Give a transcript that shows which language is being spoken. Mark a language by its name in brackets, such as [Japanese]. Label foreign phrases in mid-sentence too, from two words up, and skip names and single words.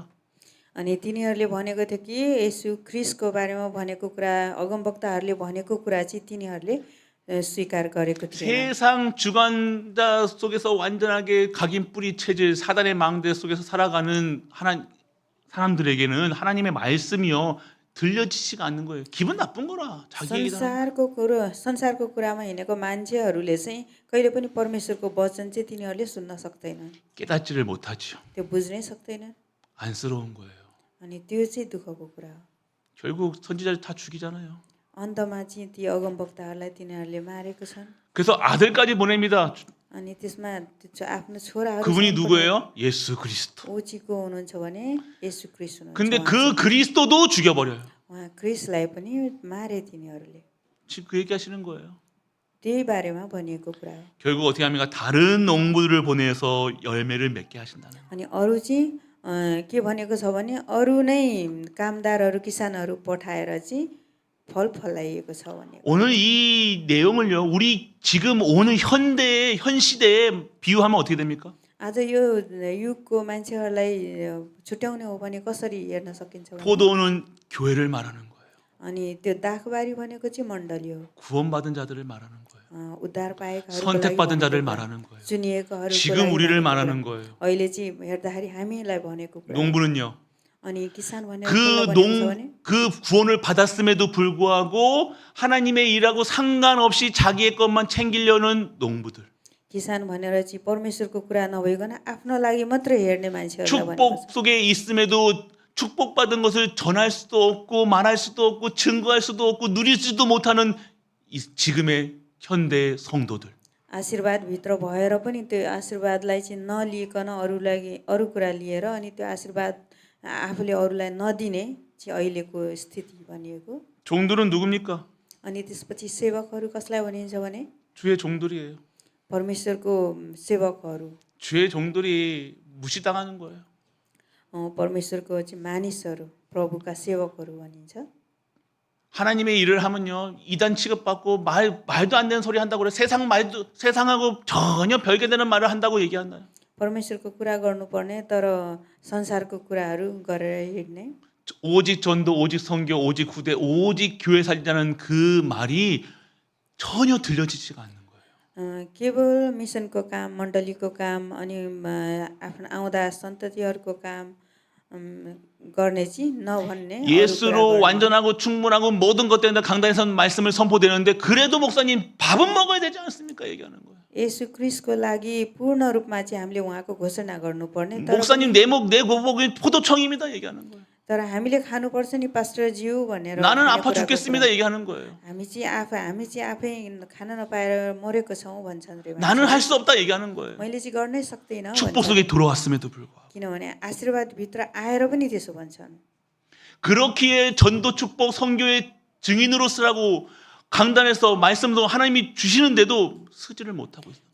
[Nepali] अनि तिनीहरूले भनेको थियो कि येशू ख्रीष्टको बारेमा भनेको कुरा अगमवक्ताहरूले भनेको कुरा चाहिँ तिनीहरूले स्वीकार गरेको थिएन। [Korean] 세상 주관자 속에서 완전하게 각인 뿌리 체질 사단의 망대 속에서 살아가는 사람들에게는 하나님의 말씀이요 들려지지가 않는 거예요. 기분 나쁜 거라. 자기 얘기다. [Nepali] संसारको कुरामा हिँडेको मान्छेहरूले चाहिँ कहिले पनि परमेश्वरको वचन चाहिँ तिनीहरूले सुन्न सक्दैनन्, [Korean] 깨닫지를 못하죠. [Nepali] त्यो बुझ्नै सक्दैनन्। [Korean] 안쓰러운 거예요. [Nepali] अनि त्यो चाहिँ दुःखको कुरा हो। [Korean] 결국 선지자를 다 죽이잖아요. [Nepali] अन्तमा चाहिँ ती अगमवक्ताहरूलाई तिनीहरूले मारेको छन्। [Korean] 그래서 아들까지 보냅니다. [Nepali] अनि त्यसमा आफ्नो छोराहरू [Korean] 그분이 누구예요? 예수 그리스도. [Nepali] ऊ चाहिँ को हुनुहुन्छ भने येशू ख्रीष्ट हुनुहुन्छ। [Korean] 근데 그 그리스도도 죽여버려요. [Nepali] उहाँ ख्रीष्टलाई पनि मारे तिनीहरूले। [Korean] 지금 그 얘기하시는 거예요. [Nepali] त्यही बारेमा भनिएको कुरा हो। [Korean] 결국 어떻게 합니까? 다른 농부들을 보내서 열매를 맺게 하신다는 거예요. [Nepali] अनि अरू चाहिँ के भनेको छ भने अरू नै कामदारहरू किसानहरू पठाएर चाहिँ फल फलाइएको छ भने। [Korean] 오늘 이 내용을요. 우리 지금 오는 현 시대에 비유하면 어떻게 됩니까? [Nepali] आज यो युगको मान्छेहरूलाई छुट्याउने हो भने कसरी हेर्न सकिन्छ भने [Korean] 포도는 교회를 말하는 거예요. [Nepali] अनि त्यो दाखबारी भनेको चाहिँ मण्डली हो। [Korean] 구원받은 자들을 말하는 거예요. [Nepali] उद्धार पाएकाहरूको लागि [Korean] 선택받은 자를 [Nepali] भनेको कुरा। [Korean] 말하는 거예요. [Nepali] चुनिएकाहरूको [Korean] 지금 [Nepali] लागि [Korean] 우리를 [Nepali] भनेको [Korean] 말하는 [Nepali] कुरा। [Korean] 거예요. [Nepali] अहिले चाहिँ हेर्दाखेरि हामीलाई भनेको कुरा। [Korean] 농부는요. [Nepali] अनि किसान भनेको [Korean] 그 구원을 받았음에도 불구하고 하나님의 일하고 상관없이 자기의 것만 챙기려는 농부들. [Nepali] किसान भनेर चाहिँ परमेश्वरको कुरा नभइकन आफ्नो लागि मात्र हेर्ने मान्छेहरूलाई भनेको छ। [Korean] 축복 속에 있음에도 축복받은 것을 전할 수도 없고 말할 수도 없고 증거할 수도 없고 누릴 수도 못하는 지금의 현대 성도들. [Nepali] आशीर्वादभित्र भएर पनि त्यो आशीर्वादलाई चाहिँ नलिकन अरू कुरा लिएर अनि त्यो आशीर्वाद आफूले अरूलाई नदिने चाहिँ अहिलेको स्थिति भनिएको। [Korean] 종들은 누굽니까? [Nepali] अनि त्यसपछि सेवकहरू कसलाई भनिन्छ भने [Korean] 주의 종들이에요. [Nepali] परमेश्वरको सेवकहरू। [Korean] 주의 종들이 무시당하는 거예요. परमेश्वरको चाहिँ मानिसहरू, प्रभुका सेवकहरू भनिन्छ। 하나님의 일을 하면요 이단 취급받고 말도 안 되는 소리 한다고 그래. 세상하고 전혀 별개되는 말을 한다고 얘기한다. [Nepali] परमेश्वरको कुरा गर्नुपर्ने तर संसारको कुराहरू गरेर हिँड्ने [Korean] 오직 전도, 오직 선교, 오직 구대, 오직 교회 살리자는 그 말이 전혀 들려지지가 않는 거예요. [Nepali] केवल मिसनको काम मण्डलीको काम अनि आफ्नो आउँदा सन्ततिहरूको काम गर्ने चाहिँ नभन्ने अरू कुरा [Korean] 예수로 [Nepali] गर्ने। [Korean] 완전하고 충분하고 모든 것 때문에 강단에서 말씀을 선포되는데 그래도 목사님 밥은 먹어야 되지 않습니까? 얘기하는 거예요. [Nepali] येशू क्रिस्टको लागि पूर्ण रूपमा चाहिँ हामीले उहाँको घोषणा गर्नुपर्ने तर [Korean] 목사님 내 고복이 포도청입니다. 얘기하는 거예요. [Nepali] तर हामीले खानुपर्छ नि पास्टरज्यू भनेर [Korean] 나는 [Nepali] भन्ने [Korean] 아파 [Nepali] कुराको [Korean] 죽겠습니다. [Nepali] कुरा। [Korean] 얘기하는 거예요. [Nepali] हामी चाहिँ आफै खान नपाएर मरेको छौँ भन्छन् रे [Korean] 나는 할 수 없다. 얘기하는 거예요. [Nepali] मैले चाहिँ गर्नै सक्दिनँ [Korean] 축복 [Nepali] भन्छन्। [Korean] 속에 들어왔음에도 불구하고 [Nepali] किनभने आशीर्वाद भित्र आएर पनि त्यसो भन्छन्। [Korean] 그렇기에 전도 축복 선교의 증인으로 쓰라고 강단에서 말씀도 하나님이 주시는데도 쓰지를 못하고 있어요.